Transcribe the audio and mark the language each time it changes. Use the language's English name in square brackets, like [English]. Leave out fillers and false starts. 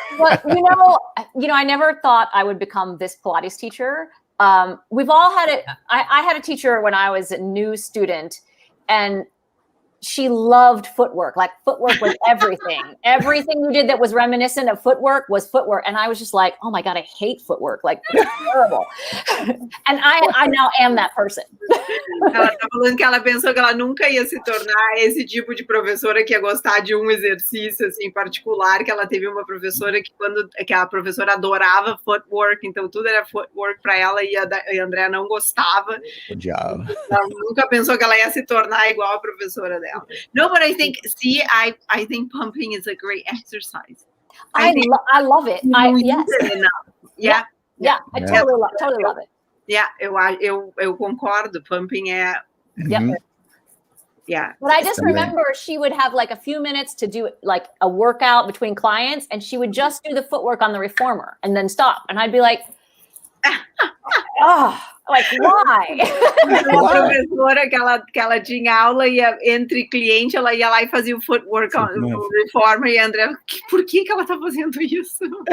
[English] Well, I never thought I would become this Pilates teacher. We've all had it. I had a teacher when I was a new student, and she loved footwork. Like, footwork was everything. Everything you did that was reminiscent of footwork was footwork. And I was just like, oh my God, I hate footwork. Like, it's terrible. And I now am that person. [Portuguese] Ela tá falando que ela pensou que ela nunca ia se tornar esse tipo de professora que ia gostar de um exercício assim particular, que ela teve uma professora que a professora adorava footwork, então tudo era footwork para ela, e a Andrea não gostava. Odiava. Ela nunca pensou que ela ia se tornar igual a professora dela. [English] No, but I think, I think pumping is a great exercise. I love it. Yes. Yeah. I totally love it. [Portuguese] Yeah, eu concordo. Pumping é. Yeah. [English] But I just remember she would have like a few minutes to do like a workout between clients, and she would just do the footwork on the reformer and then stop. And I'd be like, oh, like, why? [Portuguese] Uma professora que ela tinha aula, e entre cliente ela ia lá e fazia o footwork no reformer, e a Andrea, por que ela tá fazendo isso?